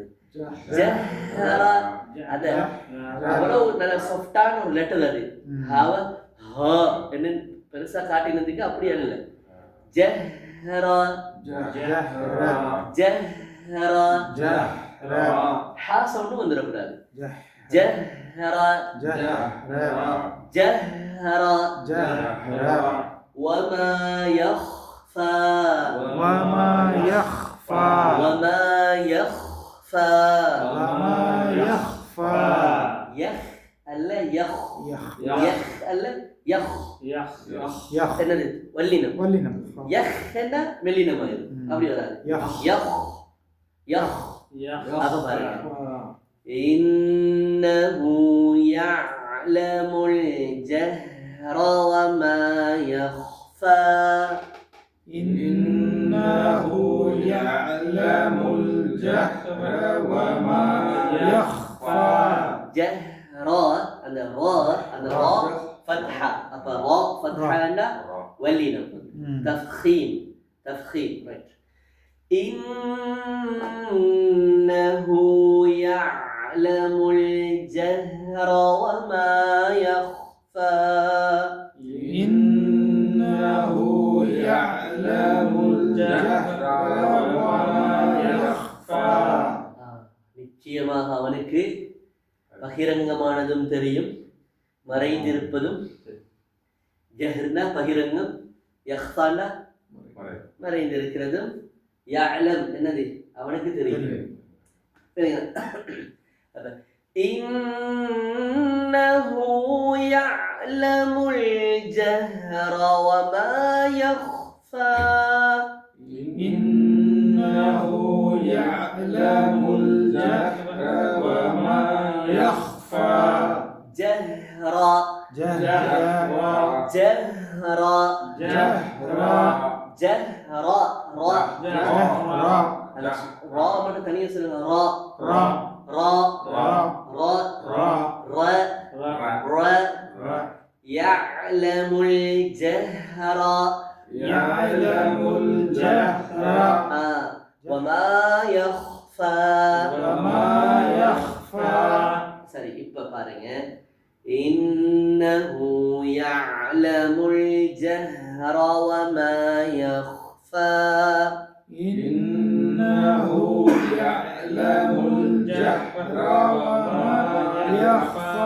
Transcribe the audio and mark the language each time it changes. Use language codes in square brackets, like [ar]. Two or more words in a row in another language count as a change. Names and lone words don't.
[ta] ஜஹ்ர அத அவ்வளவு நல்ல சாஃப்டான ஒரு லெட்டர் அது. ஹாவ ஹா என்ன பெருசா காட்டினதுக்கு அப்படியே இல்லை. [ar] جهرا جهرا جهرا جهرا [ta] ஹா சவுண்டு வந்துடக்கூடாது [ar] جهرا جهرا جهرا جهرا جهرا وما يخفى وما يخفى وما يخفى وما يخفى يخ அல்ல يخ يخ يخ அல்ல يخ يخ يخ [ta] என்னது வல்லினம் [ar] ولنا [ta] يخ என்ன மெல்லினம் ஆயிரும் அப்படி வராது [ar] يخ يخ يخ يخ [ta] அப்ப பாருங்க [ar] إنه يعلم الجهر وما يخفى إنه يعلم الجهر وما يخفى جهرا [ta] அந்த ரா [ar] فتحة [ta] அப்ப ரா [ar] فتحة ولينا تفخيم right إنه يعلم الجهر وما يخفى إنه يعلم الجهر وما يخفى [ta] நிச்சயமாக அவனுக்கு பகிரங்கமானதும் தெரியும் மறைந்திருப்பதும் ஜஹ்ர்னா பகிரங்கம் யஹ்ஃபானா மறைந்திருக்கிறதும் يعلم என்னது அவனுக்கு தெரியும் சரிங்களா அப்ப [ar] إنه يعلم الجهر وما يخفى إنه يعلم الجهر وما يخفى جهرا جهرا جهرا جهرا جهرا را جهرا [ta] ரா மட்டும் தனியா சொல்லுங்க ரா [ar] را [ta] ரா [ar] را [ta] ரா [ar] را [ta] ரா ரா [ar] را يعلم الجهر يعلم الجهر وما يخفى وما يخفى [ta] சரி இப்ப பாருங்க [ar] إنه يعلم الجهر وما يخفى إنه يعلم الجهر وما يخفى